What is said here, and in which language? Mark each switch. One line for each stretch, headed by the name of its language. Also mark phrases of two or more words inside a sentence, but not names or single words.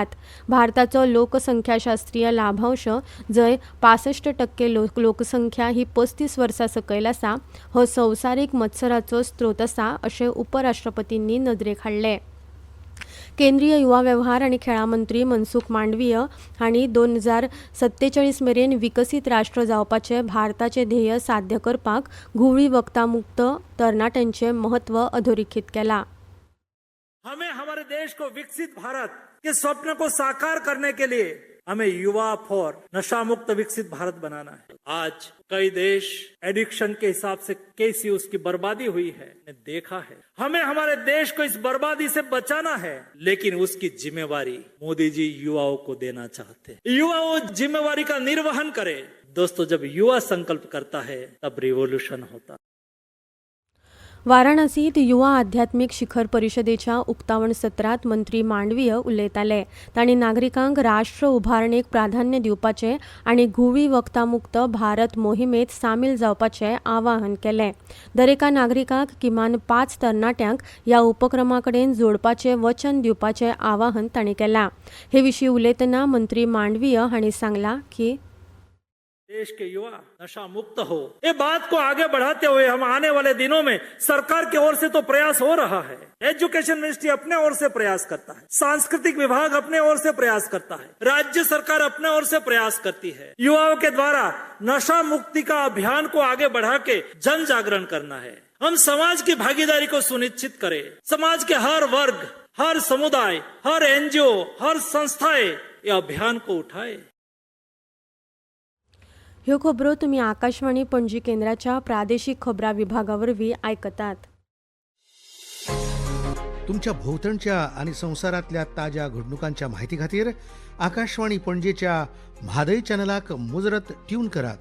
Konkani: भारताचो लोकसंख्याशास्त्रीय लाभांश जंय 65% लोकसंख्या ही 35 वर्सां सकयल आसा हो संवसारीक मत्सराचो स्त्रोत आसा अशें उपराष्ट्रपतींनी नदरेक हाडले. केंद्रीय युवा वेव्हार आनी खेळां मंत्री मनसुख मांडवीय हांणी 2047 मेरेन विकसीत राष्ट्र जावपाचे भारताचे ध्येय साध्य करपाक घुंवळी वखदां मुक्त तरणाट्यांचे महत्व अधोरेखित केला.
Hindi: हमें हमारे देश को विकसित भारत के स्वप्न को साकार करने के लिए हमें युवा फॉर नशा मुक्त विकसित भारत बनाना है. आज कई देश एडिक्शन के हिसाब से कैसी उसकी बर्बादी हुई है देखा है. हमें हमारे देश को इस बर्बादी से बचाना है, लेकिन उसकी जिम्मेवारी मोदी जी युवाओं को देना चाहते हैं. युवाओं जिम्मेवारी का निर्वहन करे. दोस्तों, जब युवा संकल्प करता है तब रिवॉल्यूशन होता है.
Konkani: वाराणसीत युवा आध्यात्मिक शिखर परिषदेच्या उक्तावण सत्रात मंत्री मांडवीय उलयताले. तांणी नागरिकांक राष्ट्र उभारणेक प्राधान्य दिवपाचे आनी घुवी वखदामुक्त भारत मोहिमेत सामील जावपाचे आवाहन केलें. दरेका नागरिकाक किमान 5 तरणाट्यांक ह्या उपक्रमाकडेन जोडपाचे वचन दिवपाचे आवाहन तांणी केलां. हे विशीं उलयतना मंत्री मांडवीय हांणी सांगलां की
Hindi: देश के युवा नशा मुक्त हो, ये बात को आगे बढ़ाते हुए हम आने वाले दिनों में सरकार की ओर से तो प्रयास हो रहा है,
English: education ministry
Hindi: अपने ओर से प्रयास करता है, सांस्कृतिक विभाग अपने ओर से प्रयास करता है, राज्य सरकार अपने ओर से प्रयास करती है। युवाओं के द्वारा नशा मुक्ति का अभियान को आगे बढ़ा के जन जागरण करना है। हम समाज की भागीदारी को सुनिश्चित करें। समाज के हर वर्ग, हर समुदाय, हर एनजीओ, हर संस्थाएं ये अभियान को उठाए।
Konkani: ह्यो खबरो तुम्ही आकाशवाणी पणजी केंद्राच्या प्रादेशीक खबरां विभागावरवीं आयकतात. तुमच्या भोवतणच्या आणि संवसारातल्या ताज्या घडणुकांच्या म्हायती खातीर आकाशवाणी पणजेच्या म्हादय चॅनलाक मुजरत ट्यून करात.